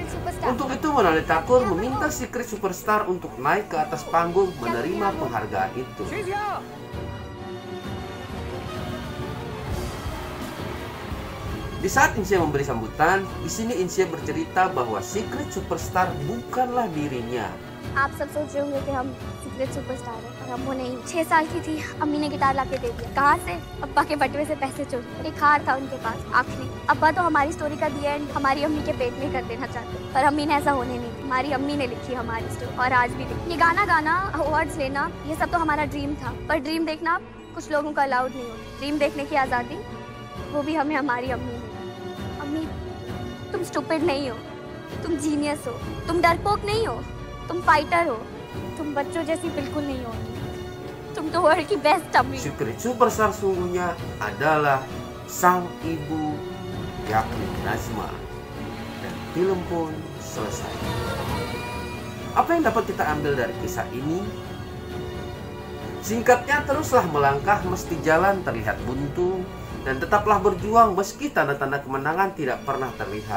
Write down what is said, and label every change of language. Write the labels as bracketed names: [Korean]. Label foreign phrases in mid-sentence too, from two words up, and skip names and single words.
[Indonesian] Untuk itu Monalita Kaur meminta Secret Superstar untuk naik ke atas panggung menerima penghargaan itu. Di saat Insia memberi sambutan, di sini Insia bercerita bahwa Secret Superstar bukanlah dirinya. [Hindi] आप सब सोच रहे होंगे कि हम सीक्रेट सुपरस्टार हैं, पर हम वो नहीं। 6 साल की थी, अम्मी ने गिटार लाके दे दिया। कहाँ से? अब्बा के बटुए से पैसे चोरी। एक हार था उनके पास, आखिरी। अब्बा तो हमारी स्टोरी का [English] the end [Hindi] हमारी अम्मी के पेट में कर देना चाहते, पर अम्मी ने ऐसा होने नहीं दी। हमारी अम्मी ने लिखी हमारी स्टोरी और आज भी लिखी। ये गाना गाना, अवार्ड्स लेना, ये सब तो हमारा ड्रीम था, पर ड्रीम देखना कुछ लोगों का अलाउड नहीं होता। ड्रीम देखने की आज़ादी वो भी हमें हमारी अम्मी ने। अम्मी, तुम स्टूपिड नहीं हो, तुम जीनियस हो, तुम डरपोक नहीं हो, तुम फाइटर हो, तुम बच्चों जैसी बिल्कुल नहीं हो, तुम तो वर्ल्ड की बेस्ट अम्मी। [Indonesian] Secret Superstar sungguhnya adalah sang ibu, yakni Nazma. Dan film pun selesai. Apa yang dapat kita ambil dari kisah ini? Singkatnya, teruslah melangkah meski jalan terlihat buntu, dan tetaplah berjuang meski tanda-tanda kemenangan tidak pernah terlihat.